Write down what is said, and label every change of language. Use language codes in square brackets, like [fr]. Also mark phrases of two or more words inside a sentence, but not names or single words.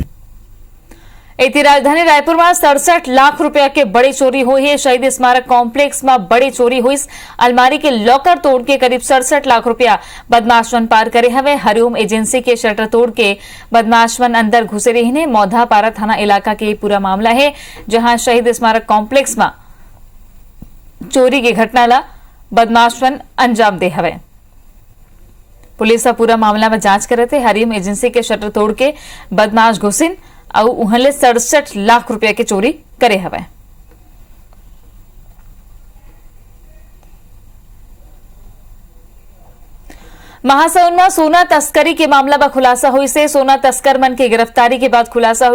[hne] इति राजधानी रायपुर में 67 लाख रुपया के बड़ी चोरी हुई है। शहीद स्मारक कॉम्प्लेक्स में बड़ी चोरी हुई। अलमारी के लॉकर तोड़ के करीब 67 लाख रुपया बदमाशवन पार करे हवे। हरिओम एजेंसी के शटर तोड़ के बदमाशवन अंदर घुसे रही ने। मौधापारा थाना इलाका के पूरा मामला है, जहां शहीद स्मारक कॉम्प्लेक्स में चोरी की घटना ला बदमाशवन अंजाम दे हवे। पुलिस पूरा मामला में जांच करे थे। हरिओम एजेंसी के शटर तोड़ के बदमाश घुसिन और उहले 67 लाख रुपया के चोरी करे हवे। महासमुंद में सोना तस्करी के मामला में खुलासा हुई से सोना तस्कर मन की गिरफ्तारी के बाद खुलासा हुई।